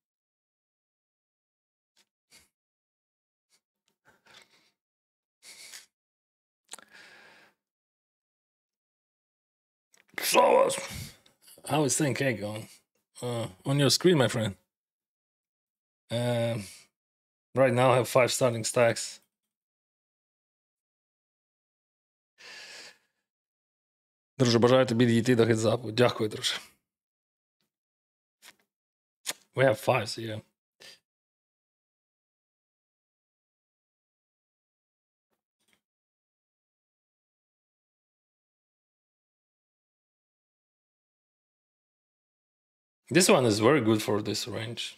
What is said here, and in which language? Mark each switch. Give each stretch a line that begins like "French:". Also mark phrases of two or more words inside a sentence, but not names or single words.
English: So how is 10K going? On your screen, my friend. Right now I have 5 starting stacks.
Ukrainian: Друже, бажаю тобі дійти до хедзапу. Дякую, друже.
English: We have 5, so yeah. This one is very good for this range.